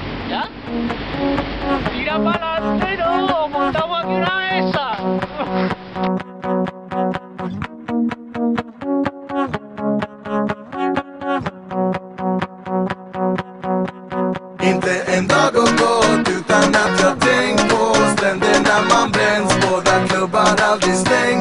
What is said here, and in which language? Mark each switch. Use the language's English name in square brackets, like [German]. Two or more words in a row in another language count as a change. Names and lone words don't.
[Spanish] ¿Ya? Tira para adelante, no, montamos aquí una mesa. [Swedish] Inte en dag har gått utan att jag tänkt på stränderna man bränns, båda klubbar aldrig stängs.